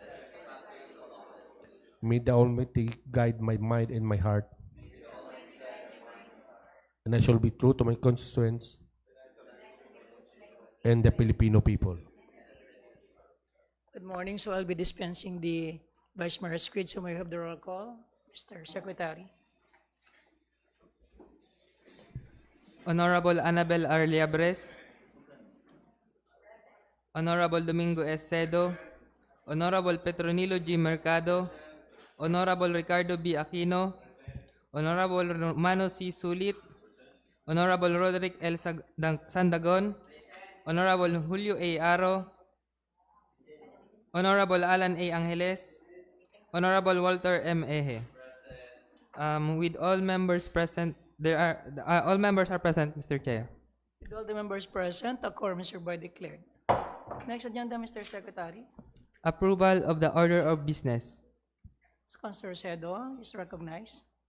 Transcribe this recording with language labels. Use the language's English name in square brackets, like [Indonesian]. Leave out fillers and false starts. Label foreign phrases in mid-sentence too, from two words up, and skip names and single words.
[English] May the Almighty guide my mind and my heart, and I shall be true to my constituents and the Filipino people. Good morning. So I'll be dispensing the Vice Mayor's creed. So may I have the roll call? Mr. Secretary. Honorable Annabel R. Liabres, Honorable Domingo S. Cedo, Honorable Petronilo G. Mercado, Honorable Ricardo B. Aquino, Honorable Romano C. Sulit, Honorable Roderick L. Sandagon, Honorable Julio A. Aro, Honorable Alan A. Angeles, Honorable Walter M. Eje. With all members present, all members are present, Mr. Chair. With all the members present, a quorum is hereby declared. Next agenda, Mr. Secretary. Approval of the order of business. Councilor Cedo is recognized.